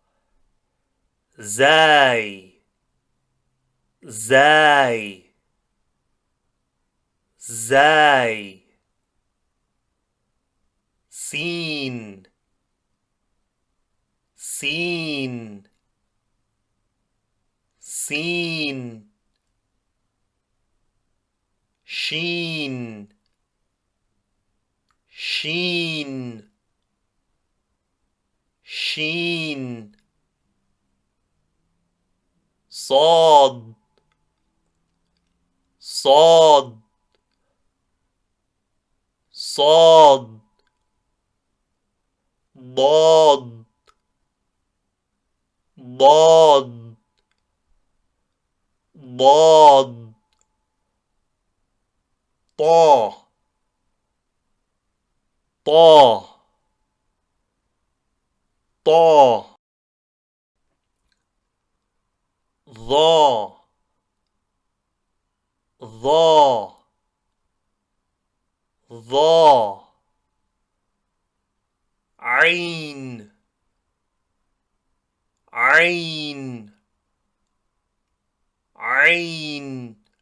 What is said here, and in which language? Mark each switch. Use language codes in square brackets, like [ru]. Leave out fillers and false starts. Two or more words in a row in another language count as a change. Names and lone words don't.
[ar] زاي زاي زاي سين سين سين شين شين شين صاد صاد صاد ضاد ضاد ضاد طا طا طا ظا ظا ظا عين عين عين